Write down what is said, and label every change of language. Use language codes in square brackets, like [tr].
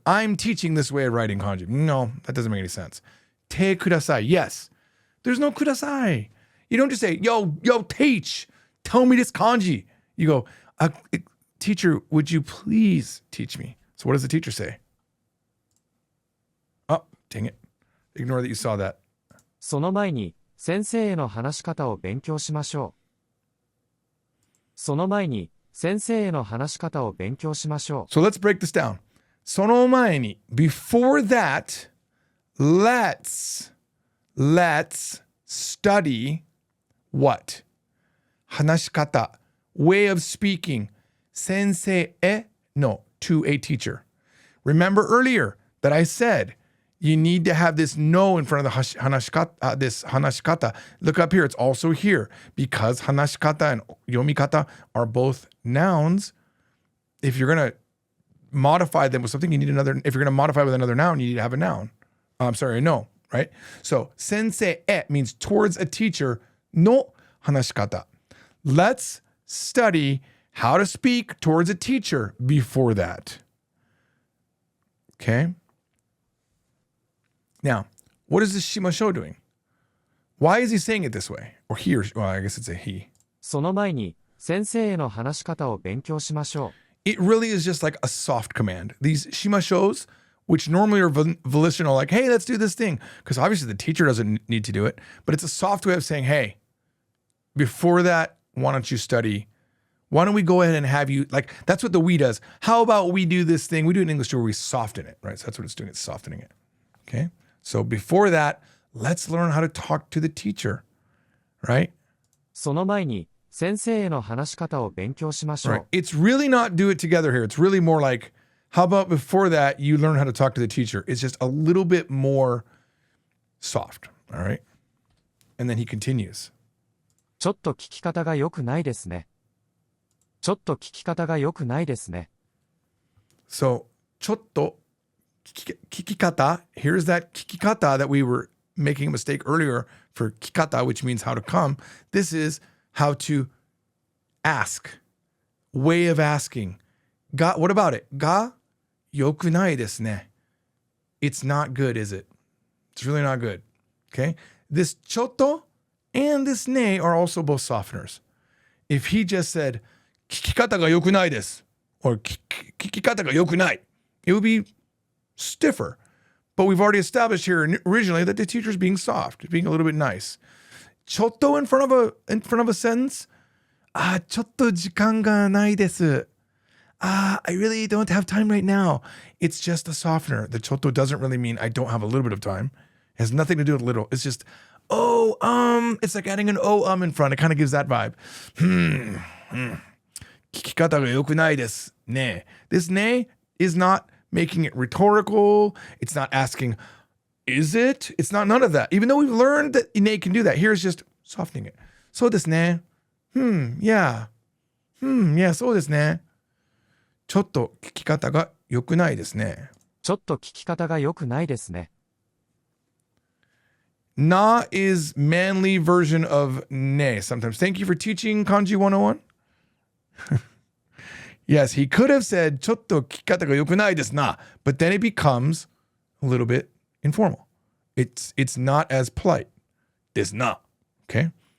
[en] I'm teaching this way of writing kanji. No, that doesn't make any sense. [ja] Te kudasai. [en] Yes. There's no kudasai. You don't just say, yo, teach. Tell me this kanji. You go, teacher, would you please teach me? So what does the teacher say? Oh, dang it. Ignore that you saw that. [ja] その前に、先生への話し方を勉強しましょう。その前に、先生への話し方を勉強しましょう。 [en] So let's break this down. [ja] その前に, [en] before that, let's study what? [ja] 話し方, [en] way of speaking. [ja] 先生への [en] to a teacher. Remember earlier that I said you need to have this no in front of the hanashikata, this hanashikata. Look up here, it's also here because hanashikata and yomikata are both nouns. If you're going to modify them with something, you need another. If you're going to modify with another noun, you need to have a noun. I'm sorry, a no, right? So [ja] sensei e [en] means towards a teacher, [ja] no hanashikata. [en] Let's study how to speak towards a teacher before that. Okay? Now, what is this shimasho doing? Why is he saying it this way? Or he, or well, I guess it's a he. [ja] その前に、先生への話し方を勉強しましょう。 [en] It really is just like a soft command. These shimashos, which normally are volitional, like, hey, let's do this thing. Because obviously the teacher doesn't need to do it. But it's a soft way of saying, hey, before that, why don't you study? Why don't we go ahead and have you, like, that's what the we does. How about we do this thing? We do it in English too, where we soften it, right? So that's what it's doing. It's softening it. Okay? So before that, let's learn how to talk to the teacher, right? [ja] その前に、先生への話し方を勉強しましょう。 [en] Right. It's really not do it together here. It's really more like, how about before that, you learn how to talk to the teacher? It's just a little bit more soft, all right? And then he continues. [ja] ちょっと聞き方が良くないですね。ちょっと聞き方が良くないですね。 [en] So, [ja] ちょっと聞き方, [en] here's that 聞き方 that we were making a mistake earlier for 聞き方, which means how to come. This is how to ask, way of asking. Ga, what about it? [ja] Ga, yokunai desu ne. [en] It's not good, is it? It's really not good. Okay? This chotto and this ne are also both softeners. If he just said, [ja] 聞き方が良くないです, [en] or [ja] 聞き方が良くない, [en] it would be stiffer. But we've already established here originally that the teacher's being soft, being a little bit nice. Chotto in front of a sentence. [ja] ちょっと時間がないです. [en] I really don't have time right now. It's just a softener. The chotto doesn't really mean I don't have a little bit of time. It has nothing to do with little. It's just, it's like adding an in front. It kind of gives that vibe. [ja] 聞き方が良くないですね. [en] This ne is not making it rhetorical. It's not asking, is it? It's not none of that. Even though we've learned that ne can do that. Here's just softening it. [ja] そうですね. [en] Yeah. Yeah, [ja] そうですね. ちょっと聞き方が良くないですね. ちょっと聞き方が良くないですね。 [en] Na is manly version of ne sometimes. Thank you for teaching Kanji 101. Yes, he could have said [ja] ちょっと聞き方が良くないですな, [en] but then it becomes a little bit informal. It's not as polite. [ja] ですな. [en] Okay?